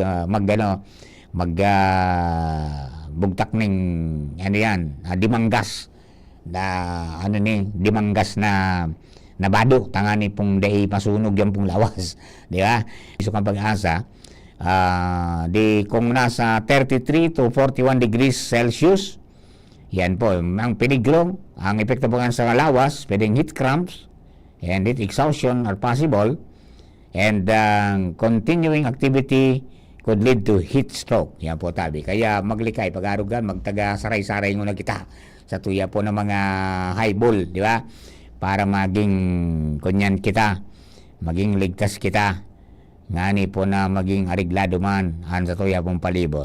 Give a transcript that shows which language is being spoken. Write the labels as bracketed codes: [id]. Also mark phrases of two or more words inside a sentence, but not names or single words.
[bik] Bugtak ning dimanggas na dimanggas na bado tangani pong day masunog yan pong lawas. Di ba? Iso kang Pag-asa di kung nasa 33 to 41 [en] degrees Celsius, [bik] yan po ang peligro, ang epekto po sa lawas, pwedeng [en] heat cramps and heat exhaustion are possible, and continuing activity could lead to heat stroke. [bik] Yan po tabi. Kaya maglikay, pag-arugan, magtaga saray-saray muna kita sa tuya po ng mga highball, di ba? Para maging kunyan kita, maging ligtas kita. Ngani po na maging ariglado man sa tuya pong palibot.